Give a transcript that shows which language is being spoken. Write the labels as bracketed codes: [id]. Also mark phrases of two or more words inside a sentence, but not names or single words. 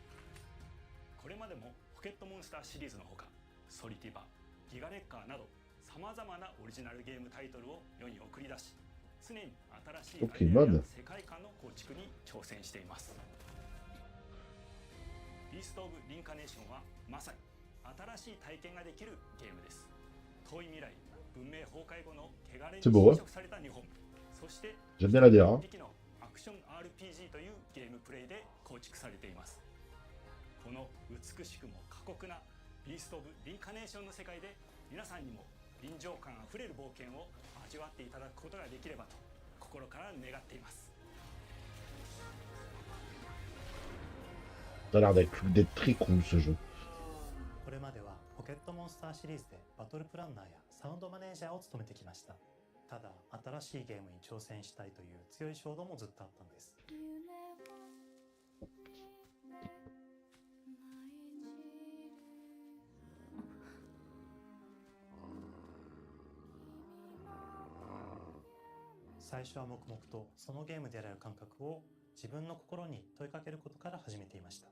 [ja] これまでもポケットモンスターシリーズのほかソリティバ、ギガレッカーなどさまざまなオリジナルゲームタイトルを世に送り出し常に新しいアイデアや世界観の構築に挑戦しています。ビースト・オブ・リンカネーションはまさに新しい体験ができるゲームです。遠い未来、文明崩壊後の汚れに侵食された日本、そして [fr] J'aime bien la DA. [ja] 敵のアクション RPG というゲームプレイで構築されています。この美しくも過酷なビースト・オブ・リンカネーションの世界で皆さんにも臨場感あふれる冒険を味わっていただくことができればと心から願っています。 [fr] Ça a l'air d'être très cool ce jeu. [ja] これまではポケットモンスターシリーズでバトルプランナーやサウンドマネージャーを務めてきました。ただ新しいゲームに挑戦したいという強い衝動もずっとあったんです。最初は黙々とそのゲームでやれる感覚を自分の心に問いかけることから始めていました。